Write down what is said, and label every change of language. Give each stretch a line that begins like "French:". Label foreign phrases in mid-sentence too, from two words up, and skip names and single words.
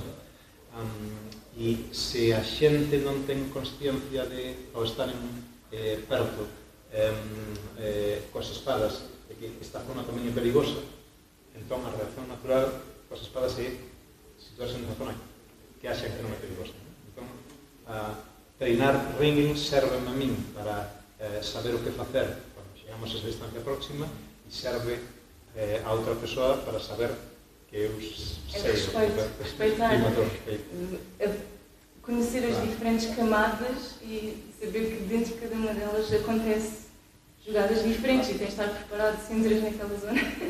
Galician: E se a xente non ten consciencia de, ao estaren perto coas espadas, de que esta zona tamén é perigosa, entón a reacción natural coas espadas é situarse nesa zona que axa que non é perigosa. Entón, treinar ringing serve a min para saber o que facer cando chegamos a esa distancia próxima e serve a outra persoa para saber que eu sei
Portuguese: respeitar, conhecer as diferentes camadas e saber que dentro de cada uma delas acontece jogadas diferentes e tens de estar preparado se entras naquela zona.